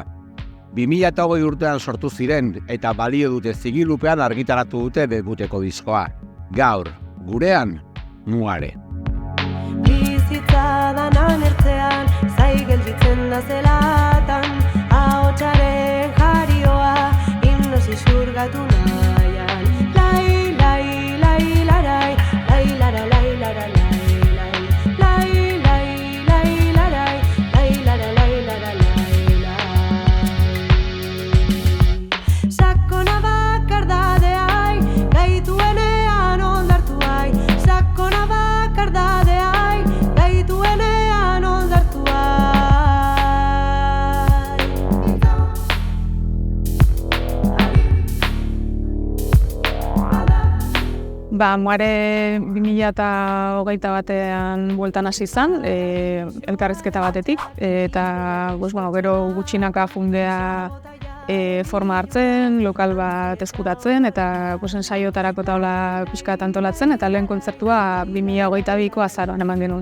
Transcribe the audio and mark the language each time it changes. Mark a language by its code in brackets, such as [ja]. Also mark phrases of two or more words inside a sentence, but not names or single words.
[eu] 2020 urtean sortu ziren eta balio dute zigilupean argitaratu dute debuteko diskoa. Gaur, gurean, Muare. Bizitza danan ertzean, zai gelditzen da zelatan, ahotsaren jarioa, hipnosi xurgatu nahian. Lai, lai, lai, larai, lai, lara, lai, lara, lai, lai, lai, lai, lai, larai, lai, lara, lai, lara, lai, lai. Sakona bakardadeai, gaituenean oldartu ai, sakona bakardadeai, gaituenean oldartu ai. Muare 2021 bueltan hasi izan, elkarrizketa batetik, eta gero gutxinaka fundea forma hartzen, lokal bat eskuratzen, eta ensaiotarako taula pixka bat antolatzen, eta lehen kontzertua 2022ko azaroan eman genuen.